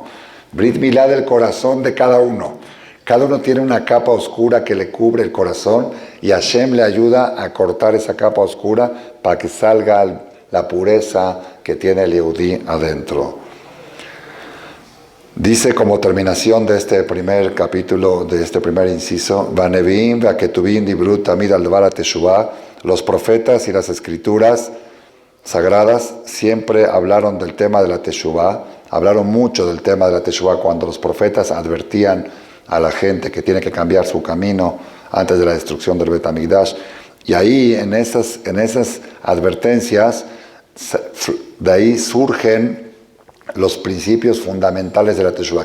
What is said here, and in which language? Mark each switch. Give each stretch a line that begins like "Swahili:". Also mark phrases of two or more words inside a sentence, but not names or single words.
Hebrew: ברית מילה
Spanish: del corazón de cada uno. Cada uno tiene una capa oscura que le cubre el corazón y Hashem le ayuda a cortar esa capa oscura para que salga la pureza que tiene el Yehudí adentro. Dice como terminación de este primer capítulo, de este primer inciso,
Hebrew: והנביאים והכתובים דיברו תמיד על דבר תשובה.
Spanish: Los profetas y las escrituras sagradas siempre hablaron del tema de la teshuvah, hablaron mucho del tema de la teshuvah cuando los profetas advertían a la gente que tiene que cambiar su camino antes de la destrucción del Bet HaMikdash. Y ahí, en esas advertencias, de ahí surgen los principios fundamentales de la Teshuvah.